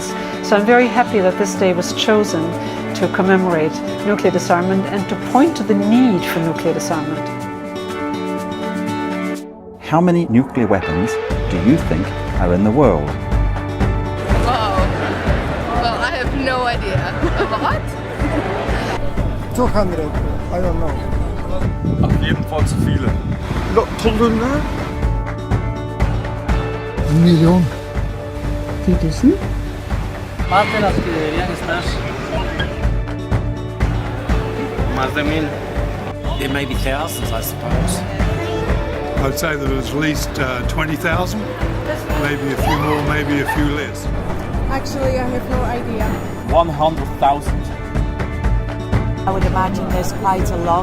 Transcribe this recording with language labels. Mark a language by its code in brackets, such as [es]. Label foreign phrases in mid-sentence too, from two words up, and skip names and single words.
[en] So I'm very happy that this day was chosen to commemorate nuclear disarmament and to point to the need for nuclear disarmament. How many nuclear weapons do you think are in the world? Wow. Well, I have no idea. A lot? 200. I don't know. [de] Auf jeden Fall zu viele. Tonnen? 1 million. 2,000? [es] Más de las que deberían estar. Más de 1,000. [en] There may be thousands, I suppose. I'd say that at least 20,000, maybe a few more, maybe a few less. Actually, I have no idea. 100,000. I would imagine there's quite a lot.